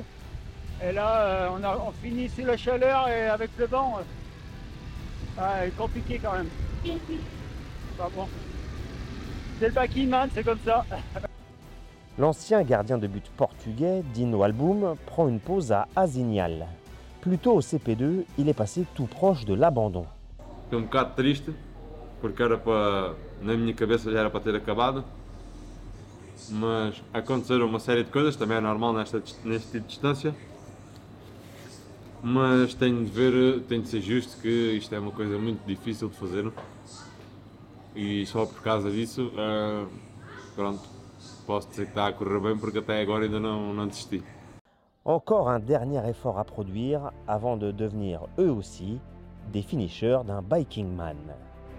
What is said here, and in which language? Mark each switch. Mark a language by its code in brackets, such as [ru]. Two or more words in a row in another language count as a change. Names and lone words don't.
[fr] Et là, on finit sous la chaleur et avec le vent, c'est compliqué quand même. Pas bon. C'est le backyman, c'est comme ça. L'ancien gardien de but portugais, Dino Album, prend une pause à Azinhal. Plus tôt au CP2, il est passé tout proche de l'abandon. [pt] Fiquei bocado triste, porque na minha cabeça já era para ter acabado, mas aconteceram uma série de coisas, também é normal neste tipo de distância, mas tenho de ser justo que isto é uma coisa muito difícil de fazer e só por causa disso, pronto, posso dizer que está a correr bem porque até agora ainda não desisti. [fr] Encore un dernier effort à produire avant de devenir eux aussi des finishers d'un Biking Man.